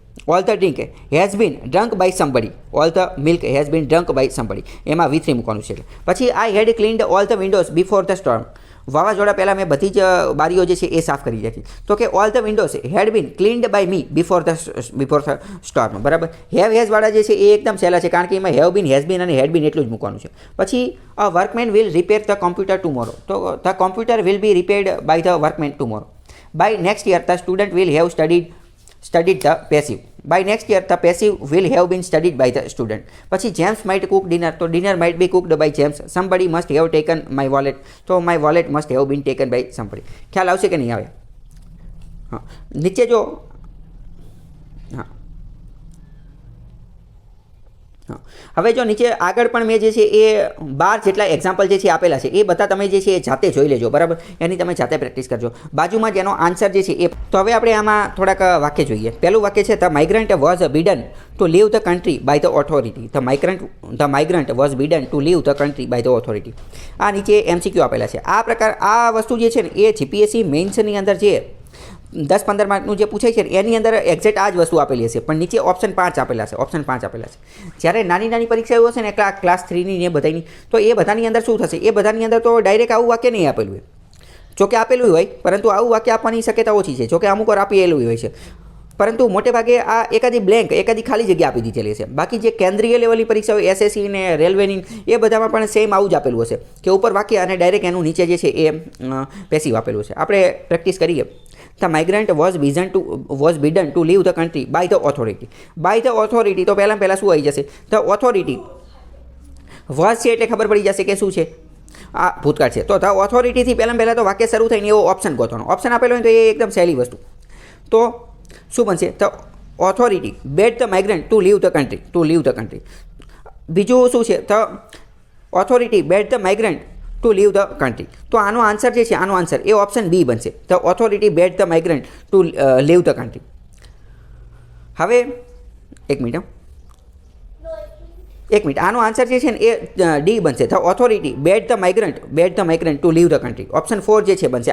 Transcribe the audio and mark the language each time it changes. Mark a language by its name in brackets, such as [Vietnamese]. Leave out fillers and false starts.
[English] all the drink has been drunk by somebody. all the milk has been drunk by somebody. [Gujarati] એમાં V3 મૂકવાનું છે. [English] પછી I had cleaned all the windows before the storm. [Gujarati] વાવાઝોડા પહેલાં મેં બધી જ બારીઓ જે છે એ સાફ કરી રાખી. તો કે [English] All the windows had been cleaned by me before the storm. [Gujarati] બરાબર. હેઝવાળા જે છે એ એકદમ સહેલા છે, કારણ કે એમાં હેવ બીન, હેઝ બીન અને હેડ બીન એટલું જ મૂકવાનું છે. [English] પછી a workman will repair the computer tomorrow. તો the computer will be repaired by the workman tomorrow. By next year the student will have studied the passive. By next year the passive will have been studied by the student. પછી James might cook dinner. તો dinner might be cooked by James. Somebody must have taken my wallet. તો my wallet must have been taken by somebody. [Gujarati] ખ્યાલ આવશે કે નહીં આવે? હા, નીચે જો હા હવે જો નીચે આગળ પણ મેં જે છે એ 12 જેટલા એક્ઝામ્પલ જે છે આપેલા છે, એ બધા તમે જે છે એ જાતે જોઈ લેજો. બરાબર. એની તમે જાતે પ્રેક્ટિસ કરજો. બાજુમાં જેનો આન્સર જે છે એ. તો હવે આપણે આમાં થોડાક વાક્ય જોઈએ. પહેલું વાક્ય છે [English] The migrant was bidden to leave the country by the authority. The migrant was bidden to leave the country by the authority. [Gujarati] આ નીચે MCQ આપેલા છે. આ વસ્તુ જે છે ને એ GPSC મેઇન્સની અંદર જે 10-15 માર્કનું જે પૂછાય છે એની અંદર એક્ઝેક્ટ આ જ વસ્તુ આપેલી હશે, પણ નીચે ઓપ્શન 5 આપેલા છે. જ્યારે નાની પરીક્ષાઓ હશે ને ક્લાસ 3ની ને બધાની, તો એ બધાની અંદર શું થશે? એ બધાની અંદર તો ડાયરેક્ટ આવું વાક્ય નહીં આપેલું હોય. જોકે આપેલું હોય, પરંતુ આવું વાક્ય આપવાની શક્યતા ઓછી છે. જોકે અમુક વાર આપેલું હોય છે, પરંતુ મોટે ભાગે આ એકાદી ખાલી જગ્યા આપી દીધેલી છે. બાકી જે કેન્દ્રીય લેવલની પરીક્ષાઓ SSC ને રેલવેની, એ બધામાં પણ સેમ આવું જ આપેલું હશે કે ઉપર વાક્ય અને ડાયરેક્ટ એનું નીચે જે છે એ પેસિવ આપેલું છે. આપણે પ્રેક્ટિસ કરીએ. [English] The migrant was bidden to leave the country by the authority. By the authority [Gujarati] તો પહેલાં શું આવી જશે? [English] The authority was [Gujarati] છે એટલે ખબર પડી જશે કે શું છે, આ ભૂતકાળ છે. તો [English] the authority [Gujarati] થી પહેલાં તો વાક્ય શરૂ થઈને એવો ઓપ્શન ગોતવાનો. ઓપ્શન આપેલો હોય તો એ એકદમ સહેલી વસ્તુ. તો શું બનશે? [English] The authority bade the migrant to leave the country. [Gujarati] બીજું શું છે? [English] The authority bade the migrant to leave the country. [Gujarati] તો આનો આન્સર જે છે, આનો આન્સર એ ઓપ્શન બી બનશે. [English] The authority bade the migrant to leave the country. [Gujarati] હવે એક મિનિટ, એક મિનિટ, આનો આન્સર જે છે ને એ ડી બનશે. [English] The authority bade the migrant to leave the country. [Gujarati] Option 4 જે છે બનશે.